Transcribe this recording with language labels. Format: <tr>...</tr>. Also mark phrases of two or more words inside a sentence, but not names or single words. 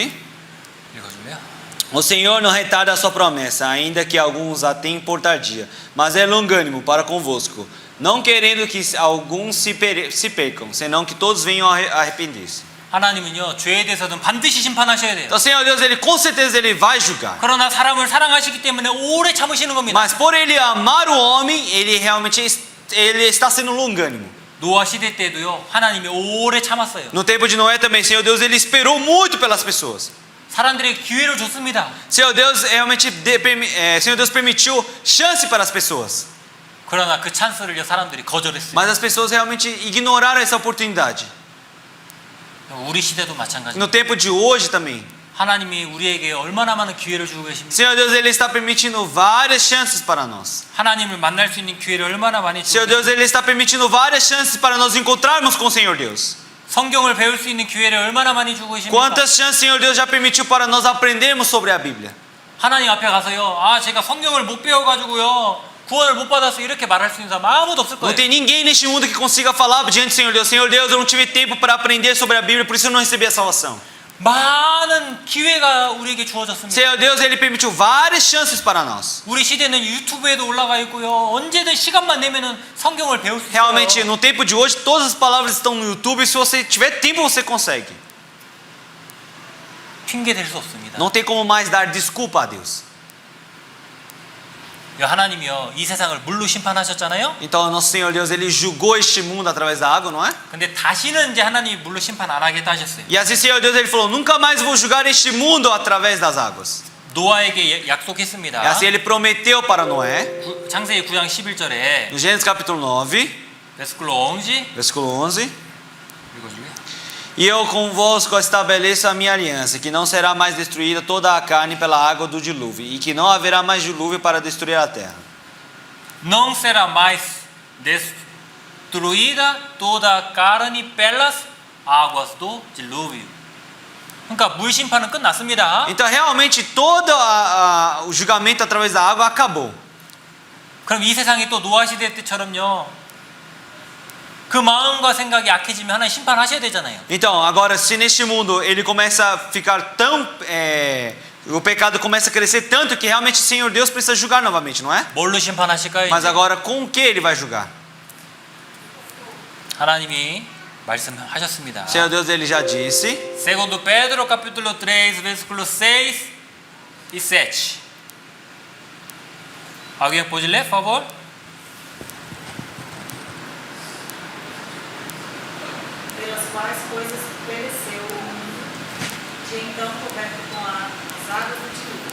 <ko>읽어줄래요?</ko> <pt>O Senhor não retarda a sua promessa, ainda que alguns a tenham por tardia, mas é longânimo para convosco, não querendo que alguns se percam, senão que todos venham a arrepender-se.</pt> <ko>하나님은요 죄에 대해서는 반드시 심판하셔야 돼요.</ko> <pt>Então, Senhor Deus, Ele com certeza Ele vai julgar.</pt> <ko>그러나 사람을 사랑하시기 때문에 오래 참으시는 겁니다.</ko> <pt>Mas por Ele amar o homem, Ele realmente está sendo longânimo.</pt> <ko>노아 시대 때도요 하나님이 오래 참았어요.</ko> <pt>No tempo de Noé também, Senhor Deus, Ele esperou muito pelas pessoas.</pt> <ko>사람들에게 기회를 줬습니다.</ko> <pt>Senhor Deus realmente Senhor Deus permitiu chance para as pessoas.</pt> <ko>그러나 그 찬스를요 사람들이 거절했어요.</ko> <pt>Mas as pessoas realmente ignoraram essa oportunidade.</pt> <ko>우리 시대도 마찬가지입니다.</ko> <pt>No tempo de hoje também.</pt> <ko>하나님이 우리에게 얼마나 많은 기회를 주고 계십니까?</ko> <pt>Senhor Deus, Ele está permitindo várias chances para nós.</pt> <ko>하나님을 만날 수 있는 기회를 얼마나 많이 주고</ko> <pt>Senhor Deus, Ele está permitindo várias chances para nós encontrarmos com o Senhor Deus.</pt> <ko>성경을 배울 수 있는 기회를 얼마나 많이 주고 계십니까?</ko> <pt>Quantas chances o Senhor Deus já permitiu para nós aprendermos sobre a Bíblia?</pt> <ko>하나님 앞에 가서요. 아, 제가 성경을 못 배워가지고요. 구원을 못 받아서 이렇게 말할 수 있는 사람 아무도 없을</ko> <pt>Não</pt> <ko>거예요.</ko> <pt>tem ninguém neste mundo que consiga falar diante do Senhor Deus. Senhor Deus, eu não tive tempo para aprender sobre a Bíblia, por isso eu não recebi a salvação.</pt> <ko>많은 기회가 우리에게 주어졌습니다.</ko> <pt>Senhor Deus, Ele permitiu várias chances para nós.</pt> <ko>우리 시대는 유튜브에도 올라가 있고요. 언제든 시간만 내면은 성경을 배울 수 있어요.</ko> <pt>Realmente, no tempo de hoje, todas as palavras estão no YouTube e se você tiver tempo, você consegue.</pt> <ko>핑계 댈 수 없습니다.</ko> <pt>Não tem como mais dar desculpa a Deus.</pt> <ko>하나님이요, 이 세상을 물로 심판하셨잖아요.</ko> <pt>Então, nosso Senhor Deus, Ele julgou este mundo através da água, não é?</pt> <ko>근데 다시는 이제 하나님이 물로 심판 안 하겠다 하셨어요.</ko> <pt>E assim, Senhor Deus, Ele falou, nunca mais vou julgar este mundo através das águas.</pt> <ko>노아에게 약속했습니다.</ko> <pt>E assim, Ele prometeu para Noé,</pt> <ko>창세기 9장 11절에</ko> <pt>no Gênesis capítulo 9, 베스클로 11 versículo 11.</pt> <ko>읽어줄래요?</ko> <pt>E eu convosco estabeleço a minha aliança, que não será mais destruída toda a carne pela água do dilúvio, e que não haverá mais dilúvio para destruir a terra. Não será mais destruída toda a carne pelas águas do dilúvio.</pt> <ko>그러니까 물 심판은 끝났습니다.</ko> <pt>Então, realmente, todo o julgamento através da água acabou.</pt> <ko>그럼 이 세상이 또 노아 시대 때처럼요. 그 마음과 생각이 약해지면 하나님 심판하셔야 되잖아요.</ko> <pt>Então, agora, se neste mundo ele começa a ficar tão... o pecado começa a crescer tanto que realmente o Senhor Deus precisa julgar novamente, não é?</pt> <ko>뭘로 심판하실까요?</ko> <pt>Mas</pt> <ko>이제?</ko> <pt>agora, com o que ele vai julgar?</pt> <ko>하나님이 말씀하셨습니다.</ko> <pt>O Senhor Deus, ele já disse. Segundo Pedro, capítulo 3, versículo 6 e 7. Alguém pode ler, por favor? Pelas quais coisas pereceu o mundo, de então coberto com as águas do dilúvio.</pt>